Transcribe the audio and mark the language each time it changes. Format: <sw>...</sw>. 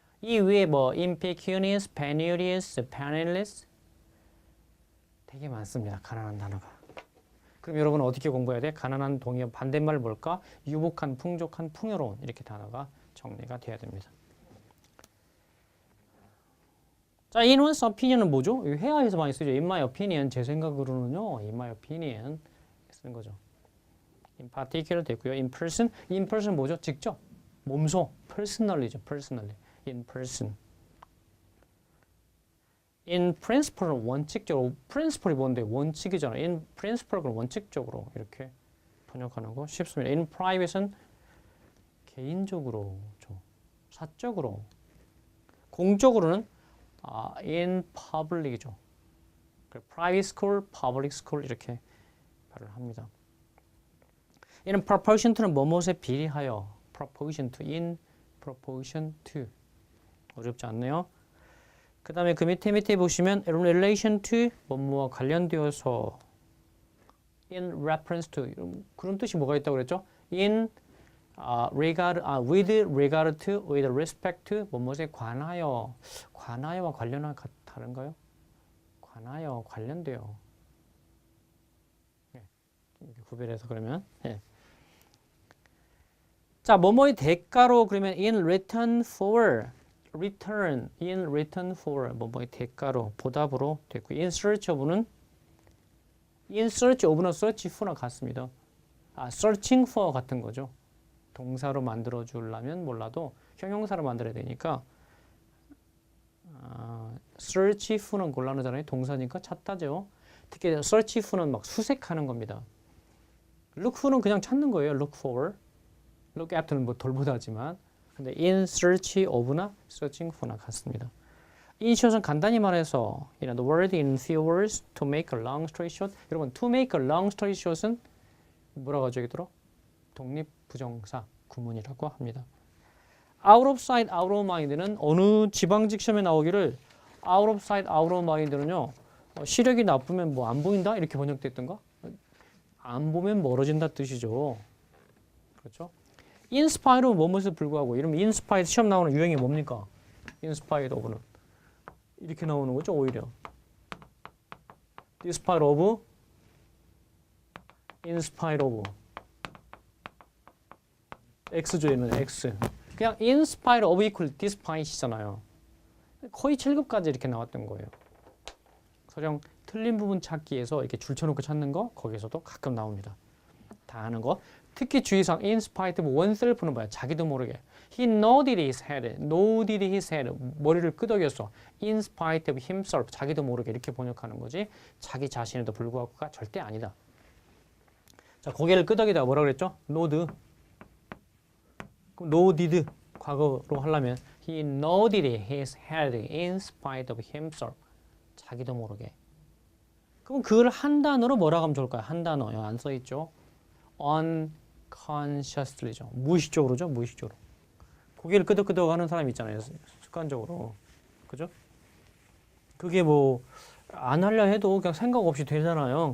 <ko>이 위에 뭐 impecunious, penurious, penniless 되게 많습니다. 가난한 단어가. 그럼 여러분은 어떻게 공부해야 돼? 가난한 동의 반대말 뭘까? 유복한, 풍족한, 풍요로운 이렇게 단어가 정리가 돼야 됩니다.</ko> <en>자, in one's opinion은 뭐죠?</en> <ko>회화에서 많이 쓰죠.</ko> <en>In my opinion, 제 생각으로는요. In my opinion 쓰는 거죠. In particular 됐고요. In person 뭐죠? 직접, 몸소, personally죠. personally, in person.</en> <ko>In principle 원칙적으로, principle이 뭔데? 원칙이잖아. In principle 그럼 원칙적으로 이렇게 번역하는 거 쉽습니다. In private는 개인적으로, 사적으로.</ko> <en>공적으로는 in public이죠. private school, public school 이렇게 말을 합니다. in proportion to는 뭐뭇에 비례하여, proportion to, in proportion to.</en> <ko>어렵지 않네요. 그 다음에 그 밑에 보시면 in relation to 뭐뭐와 관련되어서 in reference to 그런 뜻이 뭐가 있다고 그랬죠?</ko> <en>in regard, with regard to, with respect to 뭐뭐에 관하여, 관하여와 관련한 다른가요?</en> <ko>관하여, 관련돼요. 네, 구별해서 그러면 네.</ko> <en>자, 뭐뭐의 대가로 그러면 in return for return, in return for 뭐뭐의 대가로, 보답으로 됐고 in search of는 in search of나 search for나 같습니다.</en> <ko>searching for 같은 거죠. 동사로 만들어 주려면 몰라도 형용사로 만들어야 되니까 search for는 곤란하잖아요. 동사니까 찾다죠. 특히 search for는 막 수색하는 겁니다. look for는 그냥 찾는 거예요.</ko> <en>look for, look after는 뭐 돌보다지만 근데 in search of나 searching for나 같습니다. in short은 간단히 말해서 the word in few words to make a long story short. 여러분 to make a long story short은 뭐라고 하죠?</en> <ko>여기더러? 독립부정사 구문이라고 합니다.</ko> <en>out of sight, out of mind는 어느 지방직 시험에 나오기를 out of sight, out of mind는요.</en> <ko>시력이 나쁘면 뭐 안 보인다? 이렇게 번역됐던가? 안 보면 멀어진다 뜻이죠. 그렇죠? in spite of 뭐뭇에 불구하고 이러면 in spite 시험 나오는 유형이 뭡니까? in spite of는 이렇게 나오는 거죠.</ko> <en>오히려 despite of, in spite of X죠.</en> <ko>얘는 X.</ko> <en>그냥 in spite of equal despite이잖아요.</en> <ko>거의 7급까지 이렇게 나왔던 거예요. 서령 틀린 부분 찾기에서 이렇게 줄쳐놓고 찾는 거 거기서도 가끔 나옵니다. 다 아는 거.</ko> <en>특히 주의사항 in spite of oneself는 뭐야?</en> <ko>자기도 모르게.</ko> <en>He nodded his head. nodded his head.</en> <ko>머리를 끄덕였어.</ko> <en>in spite of himself.</en> <ko>자기도 모르게 이렇게 번역하는 거지. 자기 자신에도 불구하고가 절대 아니다. 자, 고개를 끄덕이다가 뭐라고 그랬죠?</ko> <en>nod. nodded</en> <ko>과거로 하려면</ko> <en>he nodded his head in spite of himself.</en> <ko>자기도 모르게. 그럼 그걸 한 단어로 뭐라고 하면 좋을까요? 한 단어. 여기 안 써있죠? unconsciously죠. 무의식적으로죠. 무의식적으로. 고개를 끄덕끄덕 하는 사람 있잖아요. 습관적으로. 그죠? 그게 뭐 안 하려 해도 그냥 생각 없이 되잖아요.</ko>